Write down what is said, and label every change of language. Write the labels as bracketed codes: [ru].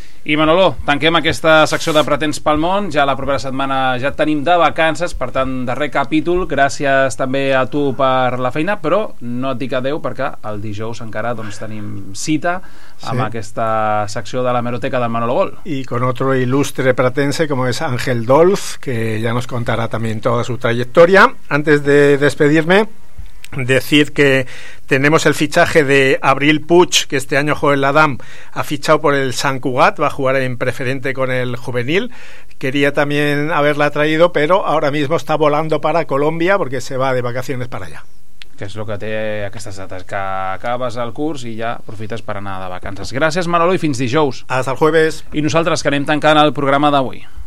[ca] I Manolo, tanquem aquesta secció de Pretens pel món. Ja la propera setmana ja tenim de vacances, per tant, darrer capítol. Gràcies també a tu per la feina, però no et dic adeu perquè el dijous encara doncs, tenim cita amb sí. aquesta secció de l'hemeroteca del Manolo Gol. [es] I con otro ilustre pretense como es Ángel Dolf, que ya nos contará también toda su trayectoria. Antes de despedirme, decir que tenemos el fichaje de Abril Puig, que este año Joel Adam ha fichado por el Sant Cugat, va a jugar en preferente con el juvenil. Quería también haberla traído, pero ahora mismo está volando para Colombia porque se va de vacaciones para allá. [ca] Que és el que té aquestes dates, que acabes el curs i ja aprofites per anar de vacances. Gràcies, Manolo, i fins dijous. [es] Hasta el jueves. [ca] I nosaltres que anem tancant el programa d'avui.